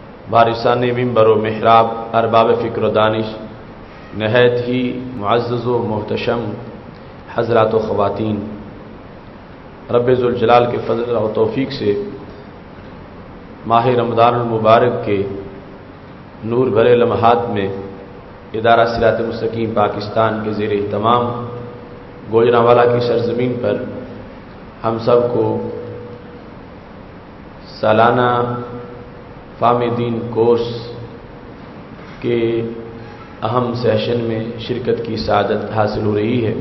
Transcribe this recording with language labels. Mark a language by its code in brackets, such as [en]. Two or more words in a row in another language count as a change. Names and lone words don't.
[ur] وارثان منبر و محراب، ارباب فکر و دانش، نہایت ہی معزز و محتشم حضرات و خواتین، رب ذوالجلال کے فضل و توفیق سے ماہ رمضان المبارک کے نور بھرے لمحات میں ادارہ صراط مستقیم پاکستان کے زیر اہتمام گوجرانوالا کی سرزمین پر ہم سب کو سالانہ فہم دین کورس کے اہم سیشن میں شرکت کی سعادت حاصل ہو رہی ہے۔